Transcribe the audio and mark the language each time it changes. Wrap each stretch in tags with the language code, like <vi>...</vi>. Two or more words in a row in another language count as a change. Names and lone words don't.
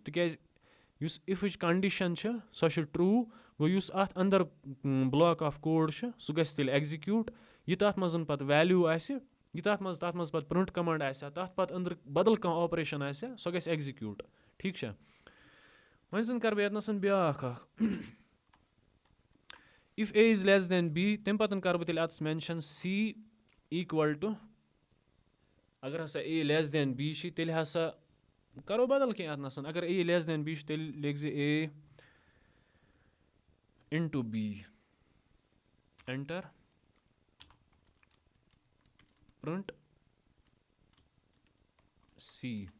<ks>تِکیٛازِ یُس اِفٕچ کَنڈِشَن چھِ سۄ چھِ ٹرٛوٗ. گوٚو یُس اَتھ اَندَر</ks> <en>block of code</en> <ks>چھُ سُہ گژھِ تیٚلہِ ایٚگزِکیوٗٹ. یہِ تَتھ منٛز پَتہٕ ویلیوٗ آسہِ یہِ تَتھ منٛز پَتہٕ</ks> <en>print command</en> <ks>آسہِ ہا تَتھ پَتہٕ أنٛدرٕ بدل کانٛہہ آپریشَن آسہِ ہا سۄ گژھِ ایٚگزِکیوٗٹ. ٹھیٖک چھا. وۄنۍ زَن کَرٕ بہٕ ییٚتنَس بیٛاکھ اَکھ</ks> <en>if a is less than b</en> <ks>تَمہِ پَتہٕ کَرٕ بہٕ تیٚلہِ اَتَس مٮ۪نشَن</ks> <en>c equal to</en> <ks>اگر ہسا</ks> <en>a less than b</en> <ks>چھِ تیٚلہِ ہسا کَرو بدل کینٛہہ اَتنَس. اگر</ks> <en>a less than b</en> <ks>چھِ تیٚلہِ لیکھزِ</ks> <en>a into b enter print c.</en>